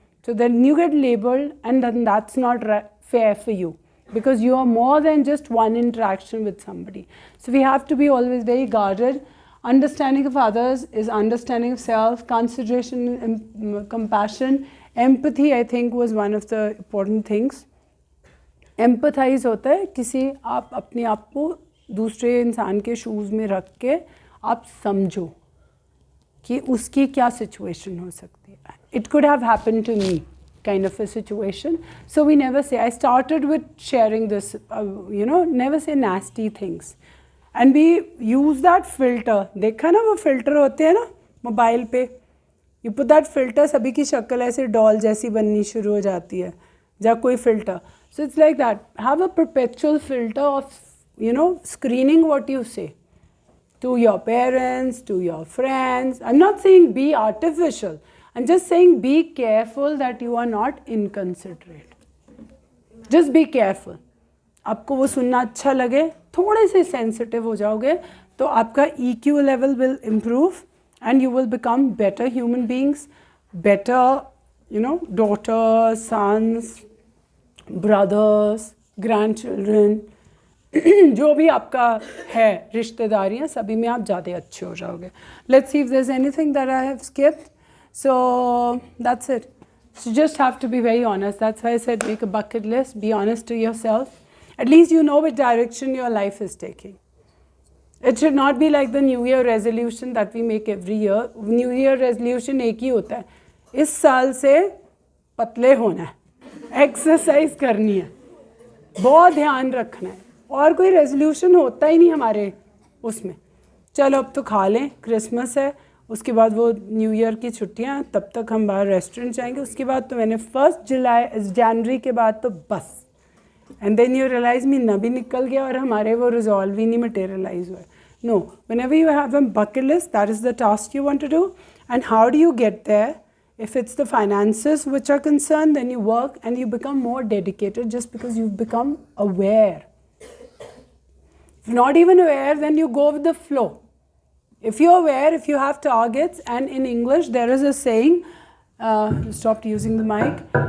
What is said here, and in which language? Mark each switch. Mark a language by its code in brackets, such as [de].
[en] So then you get labeled and then that's not fair for you. Because you are more than just one interaction with somebody. So we have to be always very guarded. Understanding of others is understanding of self, consideration, compassion. Empathy, I think, was one of the important things. [hi] Empathize होता है किसी आप अपने आप को दूसरे इंसान के शूज़ में रख के आप समझो कि उसकी क्या सिचुएशन हो सकती है. [en] It could have happened to me. Kind of a situation. So we never say, I started with sharing this, you know, never say nasty things. And we use that filter. [hi] देखा ना वो filter होते हैं ना mobile पे. [en] You put that filter, [hi] सभी की शक्ल ऐसे डॉल जैसी बननी शुरू हो जाती है. या कोई filter. [en] So it's like that. Have a perpetual filter of, screening what you say to your parents, to your friends. I'm not saying be artificial. I'm just saying be careful that you are not inconsiderate. Just be careful. [hi] आपको वो सुनना अच्छा लगे, थोड़े से sensitive हो जाओगे, तो आपका EQ level [en] will improve and you will become better human beings, better, daughters, sons, brothers, grandchildren. [hi] जो भी आपका है रिश्तेदारियाँ, सभी में आप ज़्यादा अच्छे हो जाओगे. [en] Let's see if there's anything that I have skipped. So that's it. So just have to be very honest. That's why I said make a bucket list. Be honest to yourself. At least you know which direction your life is taking. It should not be like the New Year resolution that we make every year. [hi] New Year resolution एक ही होता है. इस साल से पतले होना है, exercise करनी है, बहुत ध्यान रखना है, और कोई रेजोल्यूशन होता ही नहीं हमारे उसमें. चलो अब तो खा लें, क्रिसमस है, उसके बाद वो न्यू ईयर की छुट्टियां, तब तक हम बाहर रेस्टोरेंट जाएंगे. उसके बाद तो मैंने 1 जनवरी के बाद तो बस. [en] and then you realise [hi] महीना भी निकल गया और हमारे वो रिजॉल्व ही नहीं मटेरियलाइज हुआ. [en] No, whenever you have a bucket list, that is the task you want to do. And how do you get there? If it's the finances which are concerned, then you work and you become more dedicated just because you've become aware. If you're not even aware, then you go with the flow. If you're aware, if you have targets, and in English there is a saying, stopped using the mic.